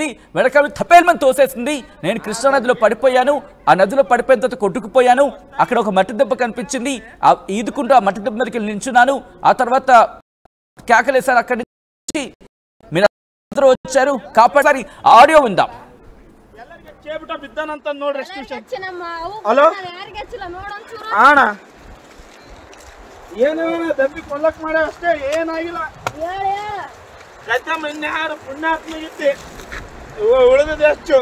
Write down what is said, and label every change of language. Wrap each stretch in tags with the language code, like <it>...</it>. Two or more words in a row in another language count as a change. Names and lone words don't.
<te>వెనకాల తప్పేమని తోసేసింది. నేను కృష్ణా నదిలో పడిపోయాను. ఆ నదిలో పడిపోయిన తర్వాత కొట్టుకుపోయాను. అక్కడ ఒక మట్టి దెబ్బ కనిపించింది. ఈదుకుంటూ ఆ మట్టి దెబ్బ మీదకి నించున్నాను. ఆ తర్వాత కేకలేసాను. అక్కడి నుంచి మీరు అందరూ వచ్చారు, కాపాడారు. ఆడియో విందాం.</te> <kn>ಹಲೋ ಅಣ್ಣ ಏನೇನ ದಬ್ಬಿ ಕೊಲ್ಲಕ್ ಮಾಡ ಅಷ್ಟೇ, ಏನಾಗಿಲ್ಲ. ಇನ್ಯಾರು ಪುಣ್ಯಾತ್ಮಗಿದ್ದೆ ಉಳಿದಿದೆ ಅಷ್ಟು.</kn>